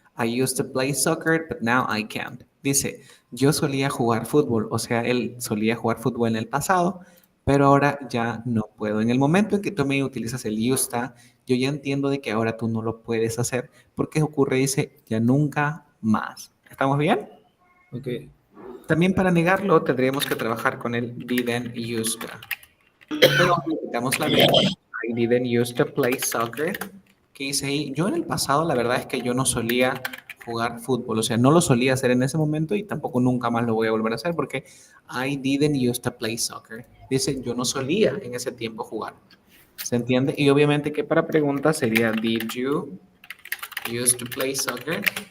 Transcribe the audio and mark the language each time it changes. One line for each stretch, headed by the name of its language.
English: I used to play soccer, but now I can't.
Spanish: Dice, yo solía jugar fútbol, o sea, él solía jugar fútbol en el pasado, pero ahora ya no puedo. En el momento en que tú me utilizas el used to, yo ya entiendo de que ahora tú no lo puedes hacer, porque ocurre, dice, ya nunca más. ¿Estamos bien? Ok. También para negarlo tendríamos que trabajar con el didn't used to. Pero quitamos la B.
English: I didn't used to play soccer.
Spanish: ¿Qué hice ahí? Yo en el pasado, la verdad es que yo no solía jugar fútbol. O sea, no lo solía hacer en ese momento y tampoco nunca más lo voy a volver a hacer porque
English: I didn't used to play soccer.
Spanish: Dice, yo no solía en ese tiempo jugar. ¿Se entiende? Y obviamente que para preguntas sería,
English: did you used to play soccer?